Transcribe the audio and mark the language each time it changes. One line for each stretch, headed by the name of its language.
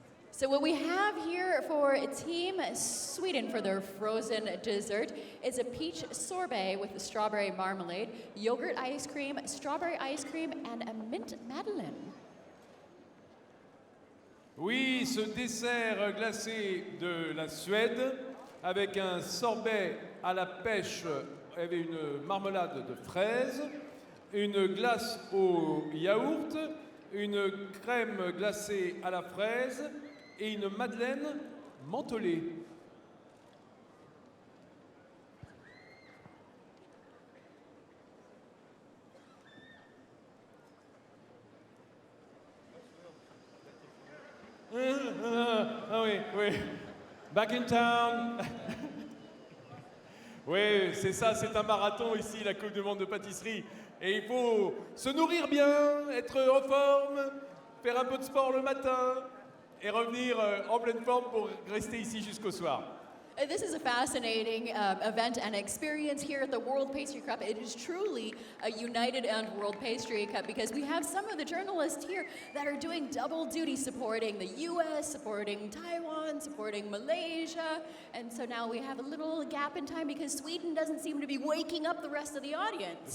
English: So what we have here for Team Sweden for their frozen dessert is a peach sorbet with strawberry marmalade, yogurt ice cream, strawberry ice cream, and a mint madeleine.
French: Oui, ce dessert glacé de la Suède avec un sorbet à la pêche avec une marmelade de fraises, une glace au yaourt, une crème glacée à la fraise et une madeleine mentholée. Ah oui, oui.
English: Back in town.
French: Oui, c'est ça, c'est un marathon ici, la Coupe du Monde de pâtisserie. Et il faut se nourrir bien, être en forme, faire un peu de sport le matin et revenir en pleine forme pour rester ici jusqu'au soir.
English: This is a fascinating event and experience here at the World Pastry Cup. It is truly a United and World Pastry Cup because we have some of the journalists here that are doing double duty, supporting the US, supporting Taiwan, supporting Malaysia. And so now we have a little gap in time because Sweden doesn't seem to be waking up the rest of the audience.